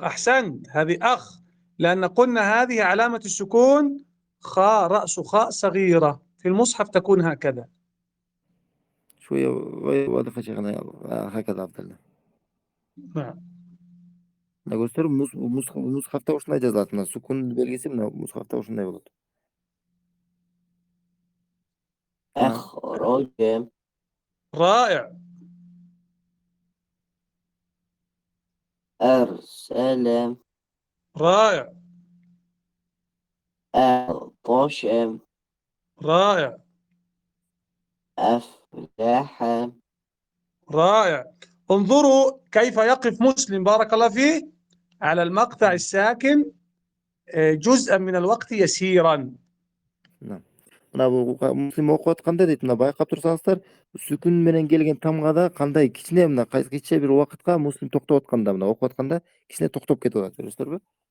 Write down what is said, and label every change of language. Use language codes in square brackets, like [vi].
[ar] أحسنت، هذه أخ، لأن قلنا هذه علامة السكون خاء، رأس خاء صغيرة، في المصحف تكون هكذا. شوية واضح يا شيخنا، هكذا أفضل. نعم. [ky] мына көрсөтөр мусхафта ушундай жазылат. Мына сукун белгиси мына мусхафта ушундай болот. [ar] أخرج رائع. أرسل رائع. أعطش رائع. أفلح رائع. انظروا كيف يقف مسلم بارك الله فيه على المقطع الساكن جزءا من الوقت يسيرا. نعم. [ky] Мына бул муслим окуп атканда дейт, мына байкап турсаңыздар, сүкүн менен келген тамгада кандай кичине мына кичине бир убакытка муслим токтоп атканда, мына окуп атканда кичине токтоп кетип атат, көрөсүздарбы?